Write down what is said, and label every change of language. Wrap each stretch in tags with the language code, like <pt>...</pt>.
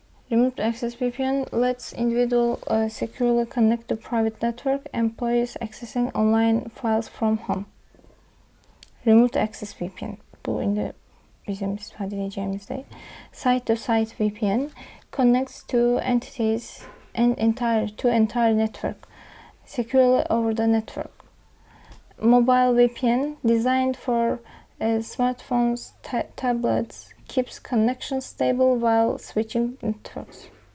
<en>Remote access VPN lets individual securely connect to private network, employees accessing online files from home. Remote access VPN.</en> <az>Bu indi bizim istifadə edəcəyimiz deyil.</az> <en>Site-to-site VPN connects to entities and entire network securely over the network. Mobile VPN designed for smartphones, tablets, keeps connection stable while switching networks.</en>